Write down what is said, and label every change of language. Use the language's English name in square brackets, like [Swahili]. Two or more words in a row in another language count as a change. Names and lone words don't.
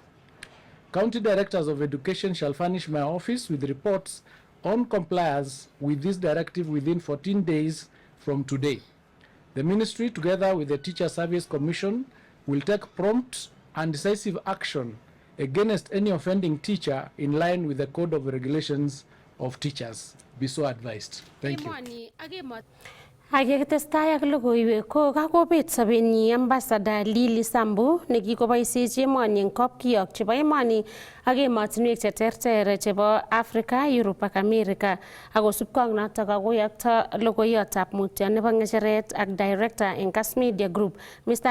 [English] County directors of education shall furnish my office with reports on compliance with this directive within 14 days from today. The ministry, together with the Teacher Service Commission, will take prompt and decisive action against any offending teacher in line with the Code of Regulations of Teachers. Be so advised. Thank you. [Kalenjin] Akitestai ak logoiwek ko kakobet sobenyi Ambassador Lily Sambu nekikoboisiechi emoni eng kapkiyok chebo emoni ak emotinwek cheterter chebo Africa, Europe ak America. Akosubkei ak notok akoyokto logoiyotab mutyo nebo ng'echeret ak Director eng Kass Media Group, Mr.